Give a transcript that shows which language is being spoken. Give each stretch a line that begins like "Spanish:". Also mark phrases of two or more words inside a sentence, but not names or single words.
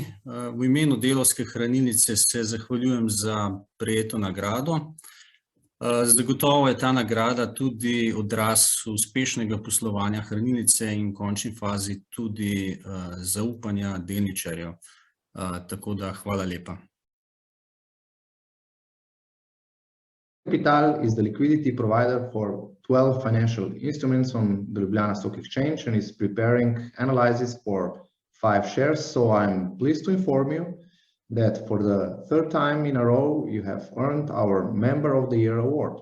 Slovenian: V imenu Delavske hranilnice se zahvaljujem za prejeto nagrado. Zagotovo je ta nagrada tudi odraz uspešnega poslovanja hranilnice in v končni fazi tudi zaupanja delničarjev. Tako da hvala lepa.
English: Capital is the liquidity provider for 12 financial instruments on the Ljubljana Stock Exchange and is preparing analysis for 5 shares. So I'm pleased to inform you that for the third time in a row, you have earned our Member of the Year award.